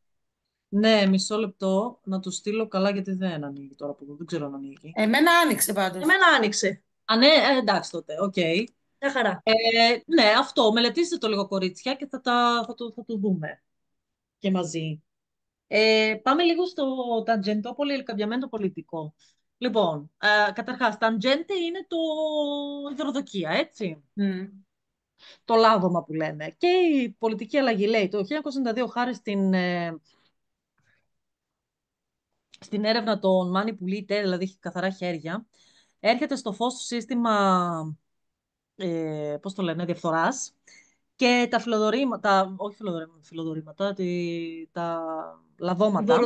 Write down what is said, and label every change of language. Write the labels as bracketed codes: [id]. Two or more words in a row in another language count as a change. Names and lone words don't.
[el] Ναι, μισό λεπτό να το στείλω καλά γιατί δεν ανοίγει τώρα που δεν ξέρω αν ανοίγει. Εμένα άνοιξε πάντως. Εμένα άνοιξε. Α, ναι, εντάξει τότε, οκ. Μια χαρά. Ναι, αυτό, μελετήστε το λίγο κορίτσια και θα το δούμε και μαζί. Πάμε λίγο στο [it] tangentopoli il cambiamento [el] πολιτικό. Λοιπόν, καταρχάς, tangente είναι η δωροδοκία, έτσι. Μμ. Το λάδωμα που λέμε. Και η πολιτική αλλαγή λέει το 1992 χάρη στην έρευνα των Μάνι Πουλίτε, δηλαδή έχει καθαρά χέρια, έρχεται στο φως του σύστημα, πώς το λένε, διαφθοράς και τα φιλοδορήματα, όχι φιλοδορήματα, τα λαδώματα,